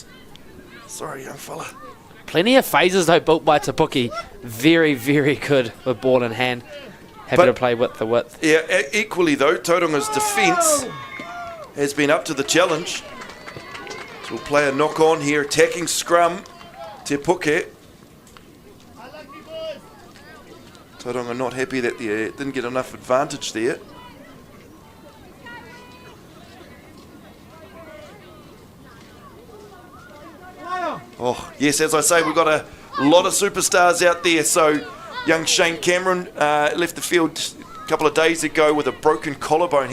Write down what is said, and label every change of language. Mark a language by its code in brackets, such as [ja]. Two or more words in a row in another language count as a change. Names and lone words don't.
[en] Sorry, young fella. Plenty of phases though built by Te Puke. Very, very good with ball in hand. Happy to play with the width. Yeah, equally though, Tauranga's defence has been up to the challenge. So we'll play a knock on here, attacking scrum. Te Puke. Tauranga not happy that they didn't get enough advantage there. Oh, yes, as I say, we've got a lot of superstars out there. So young Shane Cameron left the field a couple of days ago with a broken collarbone.